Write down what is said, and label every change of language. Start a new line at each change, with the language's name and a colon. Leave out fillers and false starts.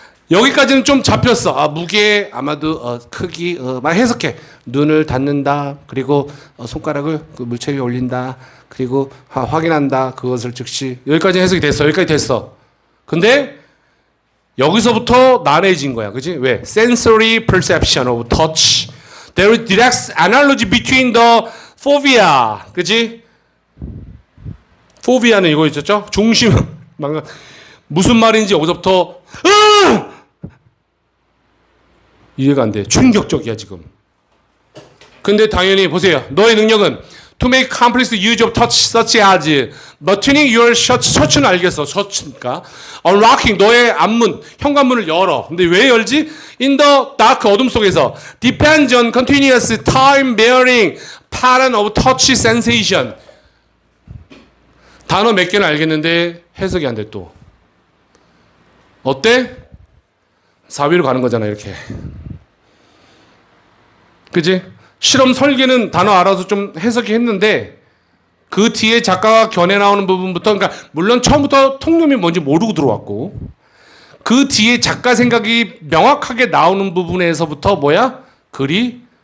Korean: 여기까지는 좀 잡혔어. 아, 무게, 아마도 크기, 막 해석해. 눈을 닫는다. 그리고 손가락을 그 물체 위에 올린다. 그리고 확인한다. 그것을 즉시. 여기까지 해석이 됐어. 여기까지 됐어. 근데 여기서부터 난해진 거야. 그지? 왜?
English: Sensory perception of touch. There is direct analogy between the phobia.
Korean: 그지? 포비아는 이거 있었죠? 중심. 무슨 말인지 여기서부터 이해가 안 돼. 충격적이야 지금. 근데 당연히 보세요. 너의 능력은
English: to make complete use of touch such as buttoning your shirt.
Korean: 셔츠는 알겠어. 셔츠니까.
English: unlocking
Korean: 너의 앞문, 현관문을 열어. 근데 왜 열지?
English: in the dark
Korean: 어둠 속에서
English: depends on continuous time bearing pattern of touch sensation.
Korean: 단어 몇 개는 알겠는데 해석이 안 돼 또. 어때? 4위로 가는 거잖아 이렇게. 그지? 실험 설계는 단어 알아서 좀 해석이 했는데 그 뒤에 작가가 견해 나오는 부분부터 그러니까 물론 처음부터 통념이 뭔지 모르고 들어왔고 그 뒤에 작가 생각이 명확하게 나오는 부분에서부터 뭐야? 글이